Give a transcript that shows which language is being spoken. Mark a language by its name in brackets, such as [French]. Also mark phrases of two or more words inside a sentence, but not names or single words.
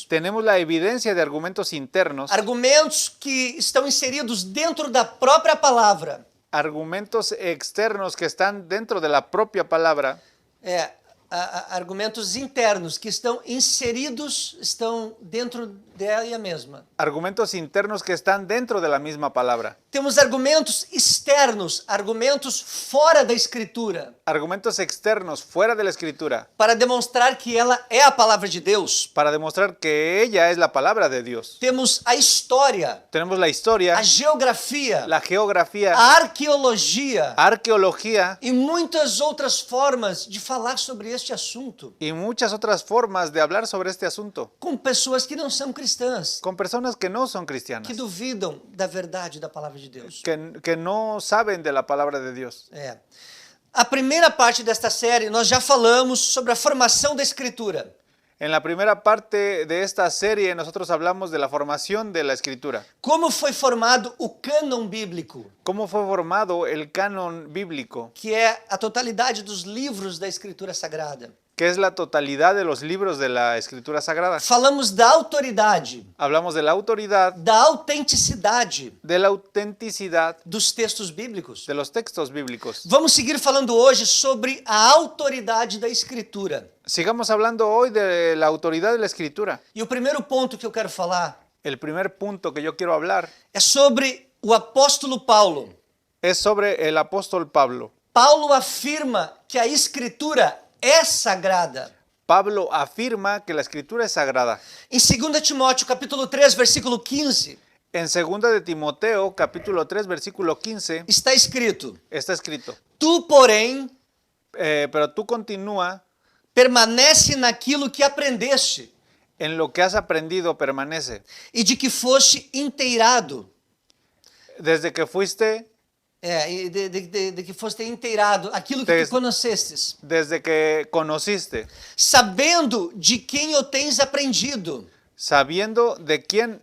[Spanish] tenemos la evidencia de argumentos internos, [Portuguese] Argumentos que estão inseridos dentro da própria palavra. [Spanish] argumentos externos que están dentro de la propia palabra, [Portuguese] Argumentos internos que estão inseridos, estão dentro dela mesma. [Spanish] argumentos internos que están dentro de la misma palabra, [Portuguese] Temos argumentos externos, argumentos fora da Escritura, [Spanish] argumentos externos fuera de la Escritura, [Portuguese] para demonstrar que ela é a palavra de Deus. [Spanish] para demostrar que ella es la palabra de Dios. [Portuguese] Temos a história, [Spanish] Tenemos la historia, [Portuguese] a geografia, [Spanish] la geografía, [Portuguese] a arqueologia [Spanish] arqueología [Portuguese] e muitas outras formas de falar sobre este assunto [Spanish] y muchas otras formas de hablar sobre este asunto, [Portuguese] com pessoas que não são cristãs, [Spanish] con personas que no son cristianas, [Portuguese] que duvidam da verdade da palavra de Deus. [Spanish] que no saben de la palabra de Dios. [Portuguese] A primeira parte desta série nós já falamos sobre a formação da Escritura. [Spanish] En la primera parte de esta serie nosotros hablamos de la formación de la Escritura. [Portuguese] Como foi formado o cânon bíblico, [Spanish] ¿Cómo fue formado el canon bíblico? [Portuguese] que é a totalidade dos livros da Escritura Sagrada. [Spanish] Que es la totalidad de los libros de la Escritura Sagrada. [Portuguese] Falamos da autoridade, [Spanish] Hablamos de la autoridad, [Portuguese] da autenticidade [Spanish] de la autenticidad [Portuguese] dos textos bíblicos. [Spanish] de los textos bíblicos. [Portuguese] Vamos seguir falando hoje sobre a autoridade da Escritura. [Spanish] Sigamos hablando hoy de la autoridad de la Escritura. [Portuguese] E o primeiro ponto que eu quero falar [Spanish] El primer punto que yo quiero hablar [Portuguese] é sobre o apóstolo Paulo. [Spanish] es sobre el apóstol Pablo. [Portuguese] Paulo afirma que a Escritura é sagrada. [Spanish] Pablo afirma que la Escritura es sagrada. [Portuguese] Em 2 Timóteo, capítulo 3, versículo 15, [Spanish] En 2 de Timoteo, capítulo 3, versículo 15, [Portuguese] está escrito: [Spanish] está escrito, [Portuguese] Tu, porém, [Spanish] pero tú continúa, [Portuguese] permanece naquilo que aprendeste [Spanish] en lo que has aprendido permanece. [Portuguese] e de que foste inteirado. [Spanish] Desde que fuiste, [Portuguese] De que foste inteirado, aquilo que tu conhecestes, [Spanish] desde que conociste, [Portuguese] sabendo de quem o tens aprendido. [Spanish] sabiendo de quién